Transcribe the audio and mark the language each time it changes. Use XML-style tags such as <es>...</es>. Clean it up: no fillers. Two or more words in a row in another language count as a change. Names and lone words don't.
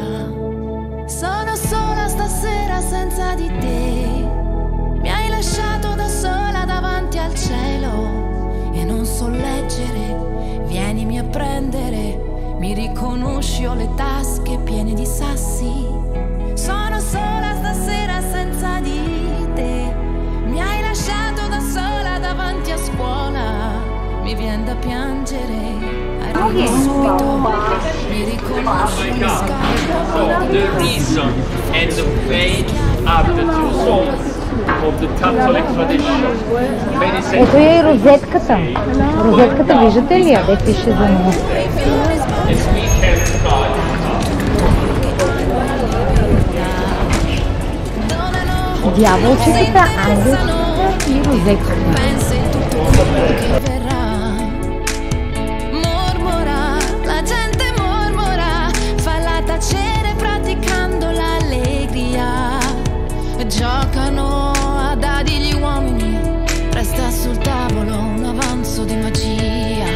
<it>Sono sola stasera senza di te, mi hai lasciato da sola davanti al cielo e non so leggere, vienimi a prendere, mi riconosci, ho le tasche piene di sassi. Sono sola stasera senza di te, mi hai lasciato da sola davanti a scuola, mi vien da piangere, arrivo subito, mi riconosci le scarpe.</it> <en>The reason and the pain are the two souls of the Catholic tradition.</en> <bg>Ето е и розетката. Розетката виждате ли я? Де пише за нея? Дяволчетата, ангелчетата и розетката.</bg> <it>Giocano a dadi gli uomini, resta sul tavolo un avanzo di magia.</it>